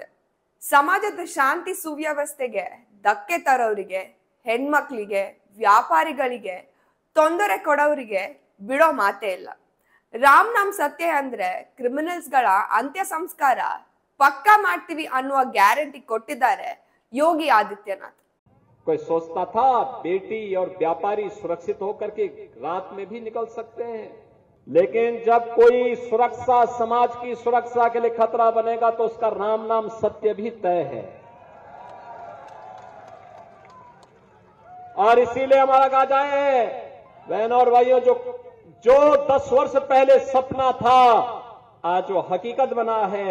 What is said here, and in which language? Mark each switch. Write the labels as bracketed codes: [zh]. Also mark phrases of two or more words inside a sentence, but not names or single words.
[kn] ಸಮಾಜದ ಶಾಂತಿ ಸುವ್ಯವಸ್ಥೆಗೆ ಧಕ್ಕೆ ತರೋರಿಗೆ, ಹೆಣ್ಮಕ್ಳಿಗೆ, ವ್ಯಾಪಾರಿಗಳಿಗೆ ತೊಂದರೆ ಕೊಡೋರಿಗೆ ಬಿಡೋ ಮಾತೇ ಇಲ್ಲ. [hi] राम नाम सत्य [kn] ಅಂದ್ರೆ ಕ್ರಿಮಿನಲ್ಸ್ ಗಳ ಅಂತ್ಯ ಸಂಸ್ಕಾರ ಪಕ್ಕಾ ಮಾಡ್ತೀವಿ ಅನ್ನುವ ಗ್ಯಾರಂಟಿ ಕೊಟ್ಟಿದ್ದಾರೆ ಯೋಗಿ ಆದಿತ್ಯನಾಥ್. [hi] कोई सोचता था बेटी और व्यापारी सुरक्षित होकर के रात में भी निकल सकते हैं, लेकिन जब कोई सुरक्षा समाज की सुरक्षा के लिए खतरा बनेगा तो उसका राम नाम सत्य भी तय है. और इसीलिए हमारा कहा जाए बहनों और भाइयों, जो 10 वर्ष पहले सपना था आज वो हकीकत बना है.